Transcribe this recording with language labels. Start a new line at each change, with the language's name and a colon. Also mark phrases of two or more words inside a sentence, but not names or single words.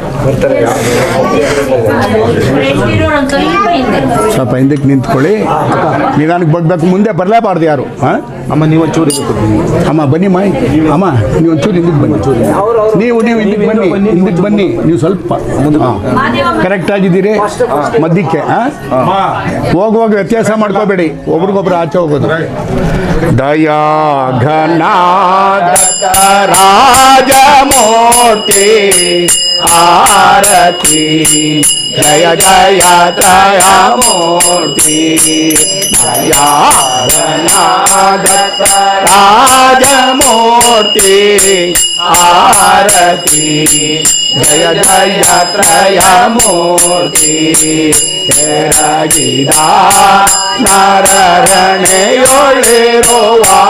Kannada: ಸ್ವಲ್ಪ ಹಿಂದಕ್ಕೆ ನಿಂತ್ಕೊಳ್ಳಿ ನಿಧಾನಕ್ಕೆ ಬಗ್ಬೇಕು ಮುಂದೆ ಬರಲೇಬಾರ್ದು ಯಾರು ಹಾಂ ಅಮ್ಮ ನೀವು ಒಂಚೂರು ಅಮ್ಮ ಬನ್ನಿ ಅಮ್ಮ ನೀವು ಒಂಚೂರು ಹಿಂದಕ್ಕೆ ಬನ್ನಿ ನೀವು ಹಿಂದಕ್ಕೆ ಬನ್ನಿ ನೀವು ಸ್ವಲ್ಪ ಕರೆಕ್ಟ್ ಆಗಿದ್ದೀರಿ ಮಧ್ಯಕ್ಕೆ ಹೋಗುವಾಗ ವ್ಯತ್ಯಾಸ ಮಾಡ್ಕೋಬೇಡಿ ಒಬ್ರಿಗೊಬ್ರು ಆಚೆ ಹೋಗೋದು ದಯಾ ಘನಾದ ರಾಜಮೂರ್ತಿ ಆರತಿ ಜಯ ಜಯ ತ್ರಯ ಮೂರ್ತಿ ದಯಾ ಘನಾದ ರಾಜಮೂರ್ತಿ ಆರತಿ ಜಯ ಜಯ ತ್ರಯ ಮೂರ್ತಿ ಕೆರಗಿದ ನರರಣೆಯೊಳಿರುವ